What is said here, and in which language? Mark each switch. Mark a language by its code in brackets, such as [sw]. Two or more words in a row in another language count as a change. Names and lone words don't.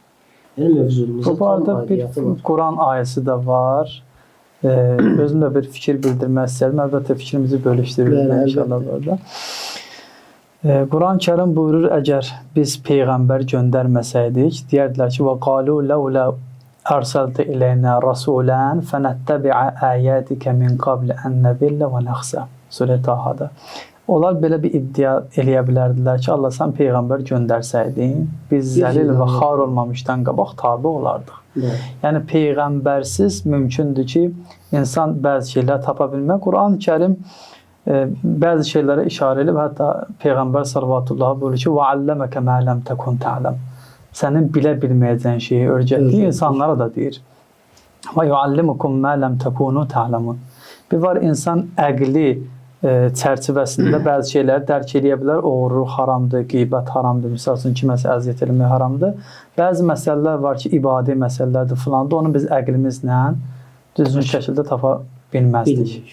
[az] Bu barədə bir Quran ayəsi də var. Özüm də bir fikir bildirmək istəyirəm. Əlbəttə fikrimizi bölüşdürürük inşallah burada. Quran-ı Kərim buyurur, əgər biz Peyğəmbər göndərməsəydik, deyərdilər ki, [ar] وَقَالُوا لَوْلَا أَرْسَلْتَ إِلَيْنَا رَسُولًا فَنَتَّبِعَ آيَاتِكَ مِنْ قَبْلِ أَنْ نَذِلَّ وَنَخْزَى. [az] Surə Tahada. Onlar belə bir iddia eləyə bilərdilər ki, Allah sən Peyğəmbər göndərsəydin, biz zəlil və xar olmamışdan qabaq tabi olardıq. Yəni Peyğəmbərsiz mümkündür ki, insan bəzi şeylər tapa bilmək. Quran-ı Kərim bəzi şeylərə işarə edib, hətta Peyğəmbər sallallahu buyurur ki, [ar] وَعَلَّمَكَ مَا لَمْ تَكُنْ تَعْلَمْ. [az] Sənin bilə bilməyəcəyin şeyi öyrətdiyi insanlara da deyir. [ar] ويعلمكم ما لم تكونوا تعلمون. [az] Bir var insan əqli çərçivəsində bəzi şeyləri dərk edə bilər. Oğurluq haramdır, qeybət haramdır, misal üçün kiməsə əziyyət etmək haramdır. Bəzi məsələlər var ki, ibadi məsələlərdir filandır. Onu biz əqlimizlə düzgün şəkildə tapa bilməzdik.